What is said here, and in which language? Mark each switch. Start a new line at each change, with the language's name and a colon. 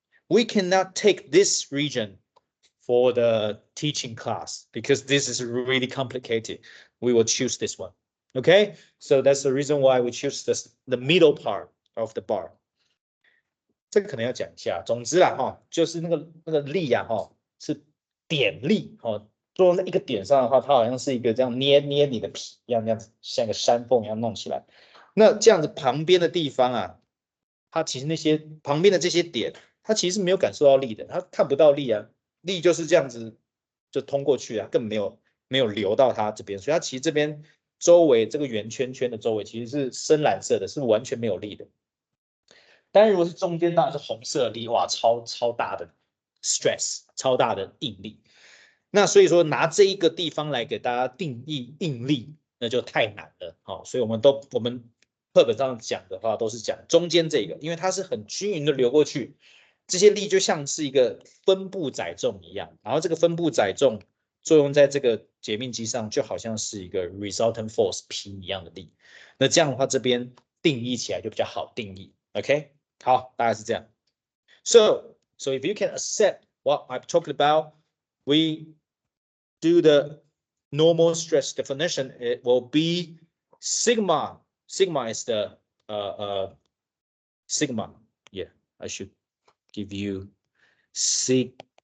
English: we cannot take this region for the teaching class because this is really complicated. We will choose this one. Okay, so that's the reason why we choose the middle part of the bar.
Chinese: 这个可能要讲一下。总之啦，就是那个力呀，是点力，做在一个点上的话，它好像是一个这样捏你的皮一样，这样子像一个山缝一样弄起来。那这样子旁边的地方啊，它其实那些旁边的这些点，它其实没有感受到力的，它看不到力啊，力就是这样子就通过去啊，根本没有流到它这边，所以它其实这边周围这个圆圈圈的周围其实是深蓝色的，是完全没有力的。但是如果是中间，当然是红色力，哇，超大的 stress， 超大的应力。那所以说拿这一个地方来给大家定义应力，那就太难了。所以我们课本上讲的话都是讲中间这个，因为它是很均匀的流过去，这些力就像是一个分布载重一样，然后这个分布载重作用在这个解密机上，就好像是一个 resultant force P 一样的力。那这样的话，这边定义起来就比较好定义。 OK， 好，大概是这样。
English: So if you can accept what I've talked about, we do the normal stress definition. It will be sigma. Sigma is the sigma. Yeah, I should give you sigma.